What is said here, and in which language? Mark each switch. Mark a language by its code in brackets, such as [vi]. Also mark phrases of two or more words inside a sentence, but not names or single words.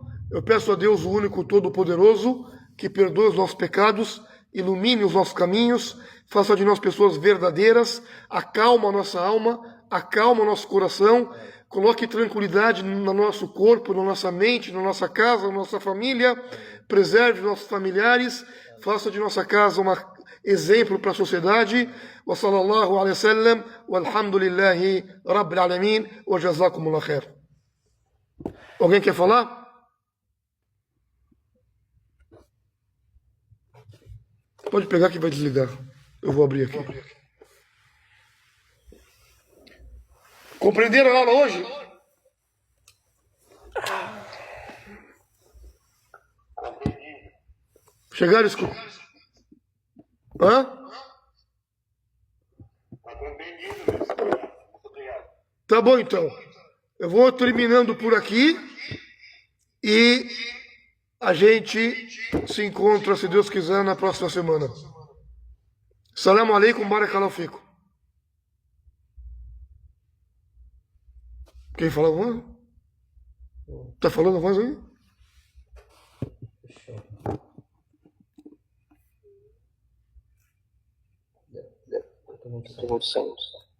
[pt] Eu peço a Deus, o único todo-poderoso, que perdoe os nossos pecados, ilumine os nossos caminhos, faça de nós pessoas verdadeiras, acalma a nossa alma, acalma o nosso coração, coloque tranquilidade no nosso corpo, na nossa mente, na nossa casa, na nossa família, preserve nossos familiares, faça de nossa casa um exemplo para a sociedade. [ar] وصلى الله عليه وسلم، والحمد لله رب العالمين، وجزاكم الله خير. [pt] Alguém quer falar? Pode pegar que vai desligar. Eu vou abrir aqui. Compreenderam a aula hoje? Chegaram a escutar? Hã? Tá bom então. Eu vou terminando por aqui e a gente se encontra, se Deus quiser, na próxima semana. [ar] سلام عليكم، بارك الله فيكم. [pt] Quem fala alguma? Tá falando alguma coisa aí? Fechou. Todo mundo saindo.